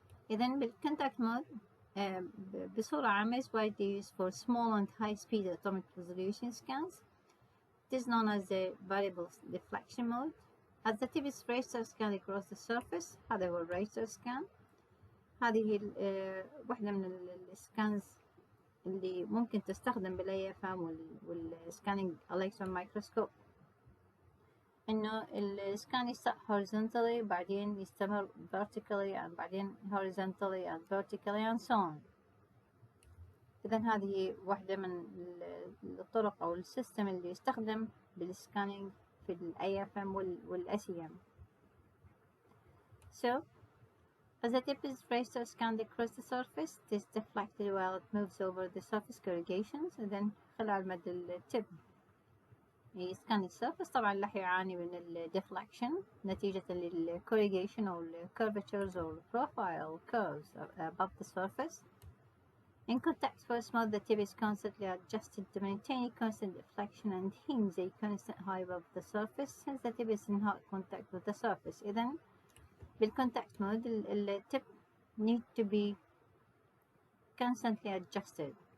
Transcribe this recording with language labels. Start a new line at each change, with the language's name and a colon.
Arabic: إذن بالcontact mode بصورة عامة
English: is widely used for small and high speed atomic resolution scans. It is known as the variable deflection mode. As the tip is raised or scanned across the surface,
Arabic: هذا هو
English: raised or scan.
Arabic: هذه واحدة من السكانز اللي ممكن تستخدم بالAFM والسكانينج electron microscope. إنه السكان يستقر horizontally بعدين يستمر
English: vertically and
Arabic: بعدين
English: horizontally and vertically and so on.
Arabic: إذن هذه واحدة من الطرق أو السيستم اللي يستخدم بالسكانينج في الAFM والSEM.
English: So, as the tip is raised or scanned across the surface, it is deflected while it moves over the surface corrugations. And then
Arabic: خلال مد التب يسكان السيرفس طبعا راح يعاني من ال deflection نتيجة ال corrugation أو ال curvatures أو
English: profile curves above the surface. In contact force mode, the tip is constantly adjusted to maintain a constant deflection and hence a constant height above the surface since the tip is in hot contact with the surface.
Arabic: إذن بالcontact mode
English: the tip need to be constantly adjusted.